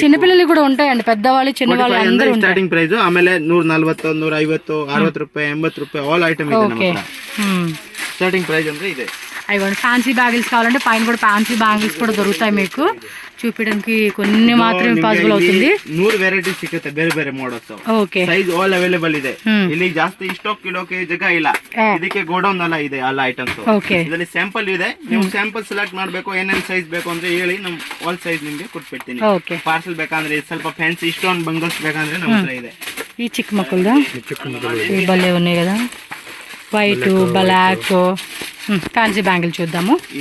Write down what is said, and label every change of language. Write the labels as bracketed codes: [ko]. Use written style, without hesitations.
[te] చిన్నపిల్లలు కూడా ఉంటాయండి, పెద్దవాళ్ళు చిన్నవాళ్ళు అందరూ ఉంటాయి. [en] Starting price. [kn] ఆಮೇಲೆ 140 150 60 ರೂಪಾಯಿ 80 ರೂಪಾಯಿ ఆల్ ఐటమ్ ಇದೆ ನಮ್ಮ ಹತ್ರ. స్టార్టింగ్ ప్రైస్ ಅಂದ್ರೆ ಇದೆ. [te] అయ్యండి ఫ్యాన్సీ బ్యాంగిల్స్ కావాలంటే పైన కూడా ఫ్యాన్సీ బ్యాంగిల్స్ కూడా దొరుకుతాయి మీకు. చూపించడానికి కొన్ని మాత్రమే పాసిబుల్ అవుతుంది. [kn] 100 ವೆರೈಟೀಸ್ ಸಿಗುತ್ತೆ, ಬೇರೆ ಬೇರೆ models. Okay, size all available ಇದೆ. ಇಲ್ಲಿ ಜಾಸ್ತಿ ಸ್ಟಾಕ್ ಕಿಲೋಕೆ ಜಾಗ ಇಲ್ಲ. ಇದಕ್ಕೆ ಗೋಡೌನ್ ಎಲ್ಲ ಇದೆ ಎಲ್ಲ ಐಟಮ್ಸ್. ಇದರಲ್ಲಿ ಸ್ಯಾಂಪಲ್ ಇದೆ, ನೀವು ಸ್ಯಾಂಪಲ್ ಸೆಲೆಕ್ಟ್ ಮಾಡಬೇಕು. ಏನೇನು ಸೈಜ್ ಬೇಕು ಅಂದ್ರೆ ಹೇಳಿ, ನಮ್ ಆಲ್ ಸೈಜ್ ನಿಮ್ಗೆ ಕೊಟ್ಬಿಡ್ತೀನಿ. ಪಾರ್ಸಲ್ ಬೇಕಂದ್ರೆ ಸ್ವಲ್ಪ ಫ್ಯಾನ್ಸಿ ಸ್ಟೋನ್ ಬಂಗಲ್ಸ್ ಬೇಕಂದ್ರೆ ನಮ್ಮ ಹತ್ರ ಇದೆ. [te] ఈ చిక్క మక్కులదా భలే ఉన్నాయి కదా, వైట్ బ్లాక్ ఫ్యాన్సీ బ్యాంగిల్ చూద్దాము.